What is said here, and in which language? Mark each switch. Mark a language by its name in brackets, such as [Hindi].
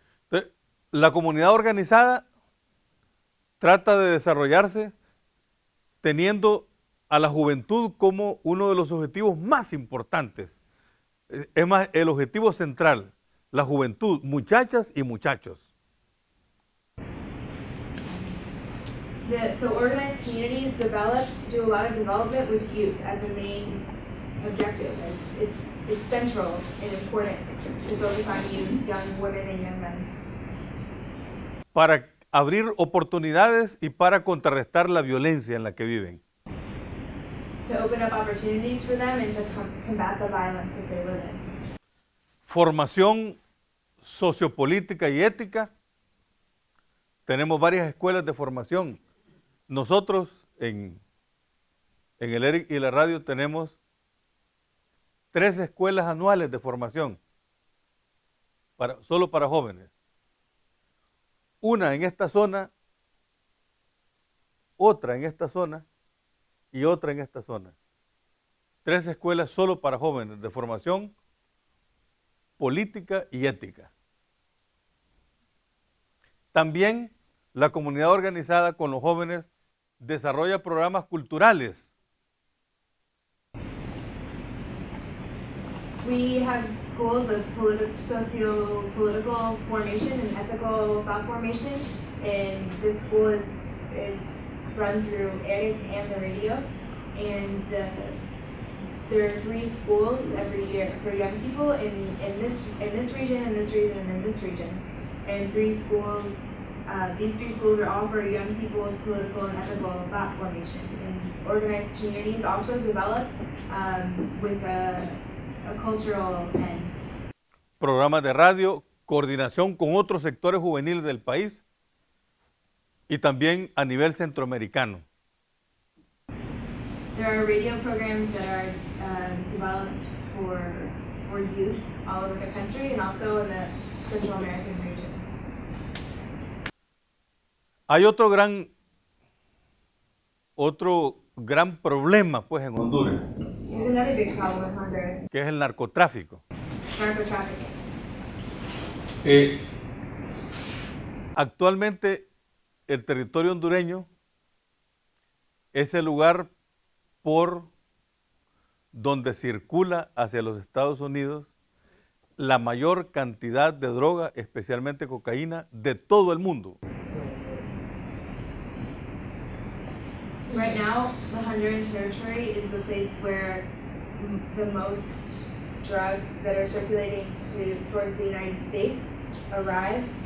[Spanish] Entonces, la comunidad organizada trata de desarrollarse teniendo a la juventud como uno de los objetivos más importantes. Es más, el objetivo central, la juventud, muchachas y muchachos. [English] So organized communities do a lot of development with youth as a main objective. It's central in importance to focus on youth, young women and young men. [Spanish] Para abrir oportunidades y para contrarrestar la violencia en la que viven. [English] To open up opportunities for them and to combat the violence that they live in. [Spanish] Formación sociopolítica y ética. Tenemos varias escuelas de formación. Nosotros en el ERIC y la radio tenemos 3 escuelas anuales de formación solo para jóvenes. Una en esta zona, otra en esta zona y otra en esta zona. 3 escuelas solo para jóvenes de formación política y ética. También la comunidad organizada con los jóvenes desarrolla programas culturales. [English] We have schools of socio-political formation and ethical thought formation, and this school is run through ERIC and the radio, and there are 3 schools every year for young people in this region, in this region, and in this region, and 3 schools. These 3 schools are all for young people with political and ethical thought formation. And organized communities also develop with a cultural end. [Spanish] Programas de radio, coordinación con otros sectores juveniles del país y también a nivel centroamericano. [English] There are radio programs that are developed for youth all over the country and also in the Central American region. [Spanish] Hay otro gran problema pues en Honduras, [English] There's another big problem in Honduras, [Spanish] que es el narcotráfico. [English] narcotrafficking. [Spanish] Actualmente el territorio hondureño es el lugar por donde circula hacia los Estados Unidos la mayor cantidad de droga, especialmente cocaína, de todo el mundo. [English] Right now, the Honduran Territory is the place where the most drugs that are circulating towards the United States arrive.